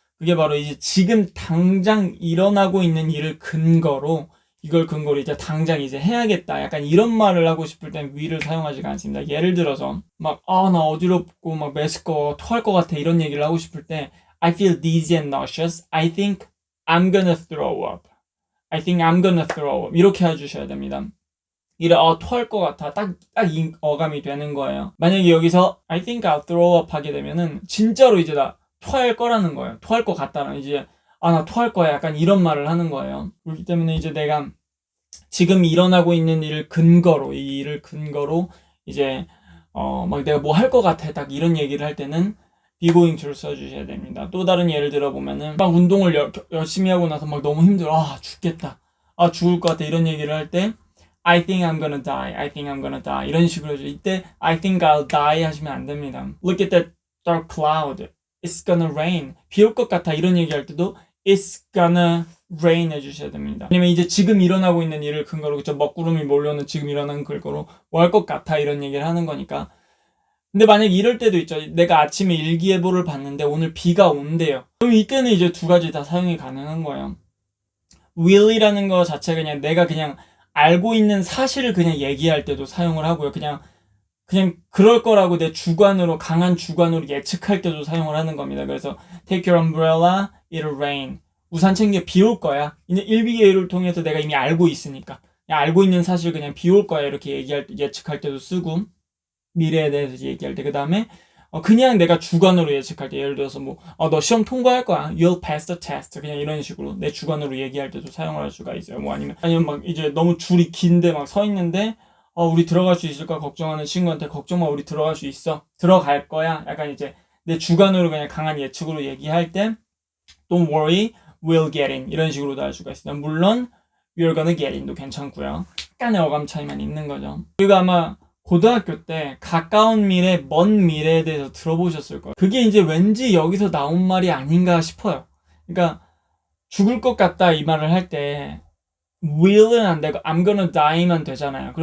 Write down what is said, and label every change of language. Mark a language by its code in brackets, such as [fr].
[ko] 그게 바로 이제 지금 당장 일어나고 있는 일을 근거로 이걸 근거로 이제 당장 이제 해야겠다. 약간 이런 말을 하고 싶을 땐 will을 사용하지가 않습니다. 예를 들어서 나 어지럽고 막 메스꺼워 토할 것 같아 이런 얘기를 하고 싶을 때 [en] I feel dizzy and nauseous. I think I'm gonna throw up. I think I'm gonna throw up. [ko] 이렇게 해주셔야 됩니다. 토할 것 같아. 딱 이 어감이 되는 거예요. 만약에 여기서 [en] I think I'll throw up [ko] 하게 되면은 진짜로 이제 나 토할 거라는 거예요. 토할 것 같다는 이제 나 토할 거야. 약간 이런 말을 하는 거예요. 그렇기 때문에 이제 내가 지금 일어나고 있는 일을 근거로 이 일을 근거로 이제 막 내가 뭐 할 것 같아. 딱 이런 얘기를 할 때는 be going to를 써주셔야 됩니다. 또 다른 예를 들어보면은 막 운동을 열심히 하고 나서 막 너무 힘들어. 죽겠다. 죽을 것 같아. 이런 얘기를 할 때 [en] I think I'm gonna die. I think I'm gonna die. [ko] 이런 식으로 해줘. 이때 [en] I think I'll die [ko] 하시면 안 됩니다. [en] Look at that dark cloud. It's gonna rain. [ko] 비 올 것 같아. 이런 얘기할 때도 [en] It's gonna rain [ko] 해주셔야 됩니다. 왜냐면 이제 지금 일어나고 있는 일을 근거로 그쵸 먹구름이 몰려오는 지금 일어나는 근거로 뭐 할 것 같아 이런 얘기를 하는 거니까. 근데 만약에 이럴 때도 있죠. 내가 아침에 일기예보를 봤는데 오늘 비가 온대요. 그럼 이때는 이제 두 가지 다 사용이 가능한 거예요. will이라는 거 자체가 그냥 내가 그냥 알고 있는 사실을 그냥 얘기할 때도 사용을 하고요. 그냥 그럴 거라고 내 주관으로 강한 주관으로 예측할 때도 사용을 하는 겁니다. 그래서 [en] take your umbrella, it'll rain. [ko] 우산 챙겨 비 올 거야. 이제 일비예를 통해서 내가 이미 알고 있으니까 그냥 알고 있는 사실 그냥 비 올 거야 이렇게 예측할 때도 쓰고 미래에 대해서 얘기할 때 그 다음에 그냥 내가 주관으로 예측할 때 예를 들어서 너 시험 통과할 거야. [en] You'll pass the test. [ko] 그냥 이런 식으로 내 주관으로 얘기할 때도 사용을 할 수가 있어요. 아니면 막 이제 너무 줄이 긴데 막 서 있는데 우리 들어갈 수 있을까 걱정하는 친구한테 걱정 마, 우리 들어갈 수 있어. 들어갈 거야. 약간 이제 내 주관으로 그냥 강한 예측으로 얘기할 때 [en] don't worry, we'll get in. [ko] 이런 식으로도 할 수가 있습니다. 물론 [en] we're gonna get in [ko] 도 괜찮고요. 약간의 어감 차이만 있는 거죠. 그리고 아마 고등학교 때 가까운 미래, 먼 미래에 대해서 들어보셨을 거예요. 그게 이제 왠지 여기서 나온 말이 아닌가 싶어요. 그러니까 죽을 것 같다 이 말을 할 때 will은 안 되고 [en] I'm gonna die [ko] 만 되잖아요.